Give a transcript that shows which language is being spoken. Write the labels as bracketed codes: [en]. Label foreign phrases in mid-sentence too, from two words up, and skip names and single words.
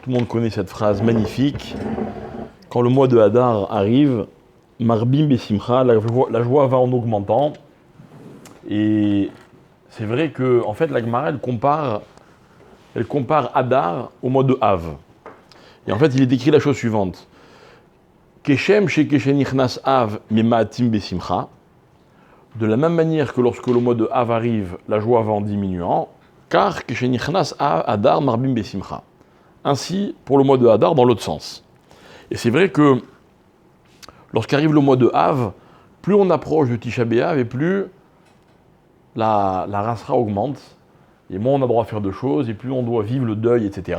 [fr] Tout le monde connaît cette phrase magnifique. Quand le mois de Hadar arrive, [he] מרבים בשמחה, [fr] la joie va en augmentant. Et c'est vrai que, en fait, la Gemara, elle compare Hadar au mois de Av. Et en fait, il est écrit la chose suivante. [he] כשם שמשנכנס אב ממעטים בשמחה. [fr] De la même manière que lorsque le mois de Av arrive, la joie va en diminuant, car [he] משנכנס אדר מרבים בשמחה. [fr] Ainsi, pour le mois de Hadar, dans l'autre sens. Et c'est vrai que, lorsqu'arrive le mois de Av, plus on approche de Tisha B'Av et plus la rasra augmente, et moins on a droit à faire de choses, et plus on doit vivre le deuil, etc.